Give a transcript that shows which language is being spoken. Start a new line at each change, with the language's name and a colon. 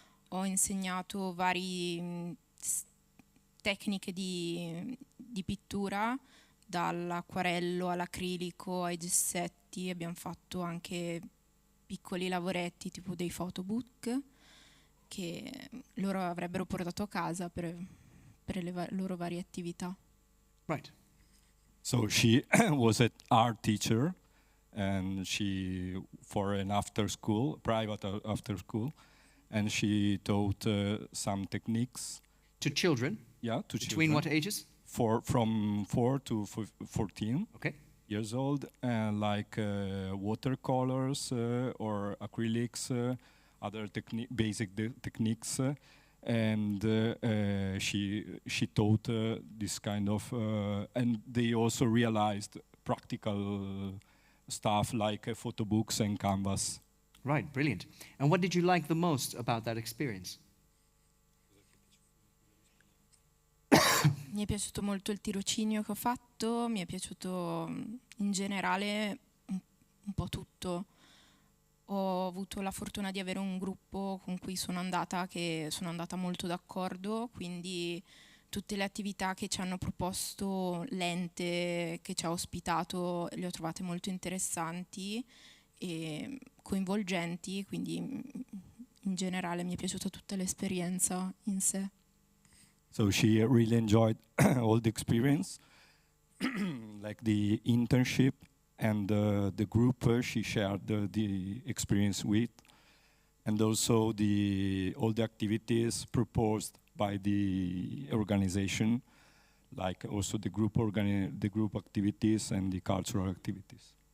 Italian: Ho insegnato varie tecniche di pittura, dall'acquarello all'acrilico ai gessetti. Abbiamo fatto anche piccoli lavoretti tipo dei photobook che loro avrebbero portato a casa per le loro varie attività.
English: Right. So she was an art teacher, and she for an private after school, and she taught some techniques to children. Yeah, to Between children. what ages? From 4 to 14. Okay. Years old, watercolors or acrylics, other basic techniques, and she taught this kind of, and they also realized practical stuff like photo books and canvas. Right, brilliant. And what did you like the most about that experience?
Italian: Mi è piaciuto molto il tirocinio che ho fatto, mi è piaciuto in generale un po' tutto. Ho avuto la fortuna di avere un gruppo con cui sono andata molto d'accordo, quindi tutte le attività che ci hanno proposto, l'ente che ci ha ospitato, le ho trovate molto interessanti e coinvolgenti, quindi in generale mi è piaciuta tutta l'esperienza in sé.
English: So she really enjoyed all the experience, like the internship and the group she shared the experience with, and also all the activities proposed by the organization, like also the group activities and the cultural activities.